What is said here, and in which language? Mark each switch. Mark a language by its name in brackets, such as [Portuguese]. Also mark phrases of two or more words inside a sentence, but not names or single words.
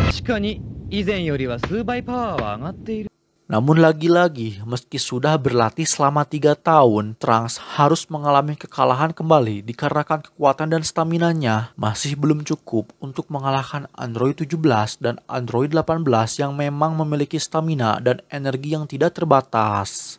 [Japanese] かに以前よりは数倍パワーは上がっている。 [Indonesian] Namun lagi-lagi, meski sudah berlatih selama 3 tahun, Trunks harus mengalami kekalahan kembali dikarenakan kekuatan dan staminanya masih belum cukup untuk mengalahkan Android 17 dan Android 18 yang memang memiliki stamina dan energi yang tidak terbatas.